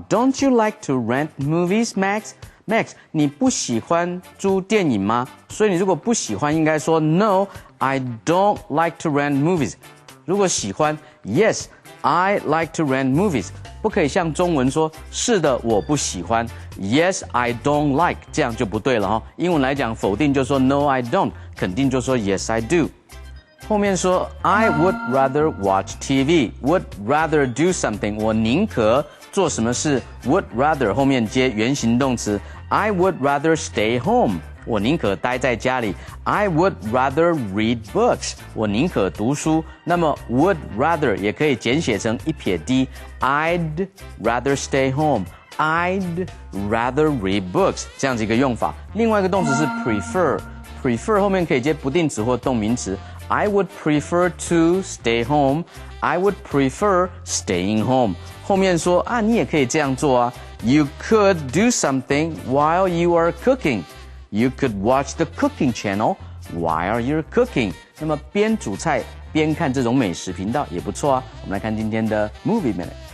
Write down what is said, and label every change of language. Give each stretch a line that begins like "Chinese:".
English: Don't you like to rent movies, Max?
Chinese: Max， 你不喜欢租电影吗？所以你如果不喜欢，应该说
English: No, I don't like to rent movies。
Chinese: 如果喜欢
English: Yes, I like to rent movies。
Chinese: 不可以像中文说是的，我不喜欢
English: Yes, I don't like，
Chinese: 这样就不对了哈。英文来讲，否定就说
English: No, I don't，
Chinese: 肯定就说
English: Yes, I do。
Chinese: 后面说
English: I would rather watch TV,
Chinese: would rather do something， 我宁可做什么事 would rather 后面接原形动词
English: I would rather stay home，
Chinese: 我宁可待在家里
English: I would rather read books，
Chinese: 我宁可读书。那么 would rather 也可以简写成一撇 d
English: I'd rather stay home， I'd rather read books，
Chinese: 这样子一个用法。另外一个动词是 prefer 后面可以接不定词或动名词
English: I would prefer to stay home. I would prefer staying home.
Chinese: 后面说啊，你也可以这样做啊。
English: You could do something while you are cooking. You could watch the cooking channel while you're cooking.
Chinese: 那么边煮菜边看这种美食频道也不错啊。我们来看今天的 Movie Minute.